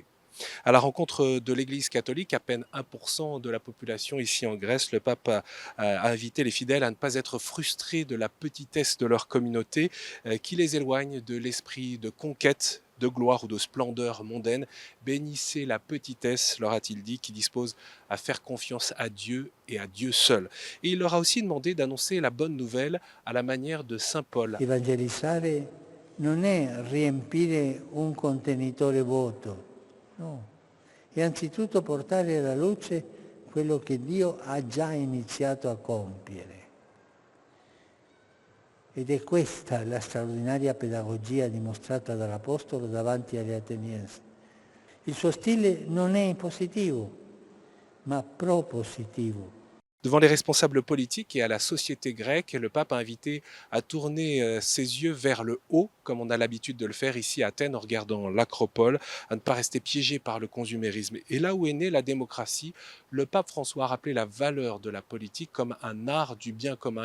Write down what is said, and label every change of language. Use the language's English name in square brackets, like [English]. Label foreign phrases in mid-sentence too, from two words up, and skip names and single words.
[French] À la rencontre de l'Église catholique, à peine 1% de la population ici en Grèce, le pape a invité les fidèles à ne pas être frustrés de la petitesse de leur communauté qui les éloigne de l'esprit de conquête de gloire ou de splendeur mondaine. Bénissez la petitesse, leur a-t-il dit, qui dispose à faire confiance à Dieu et à Dieu seul. Et il leur a aussi demandé d'annoncer la bonne nouvelle à la manière de Saint Paul. [Italian] Evangelizzare non è riempire un contenitore vuoto, no, è anzitutto portare alla luce quello che Dio ha già iniziato a compiere. Ed è questa la straordinaria pedagogia dimostrata dall'Apostolo davanti agli ateniensi. Il suo stile non è positivo, ma propositivo. [French] Devant les responsables politiques et à la société grecque, le pape a invité à tourner ses yeux vers le haut, comme on a l'habitude de le faire ici à Athènes en regardant l'Acropole, à ne pas rester piégé par le consumérisme. Et là où est née la démocratie, le pape François a rappelé la valeur de la politique comme un art du bien commun.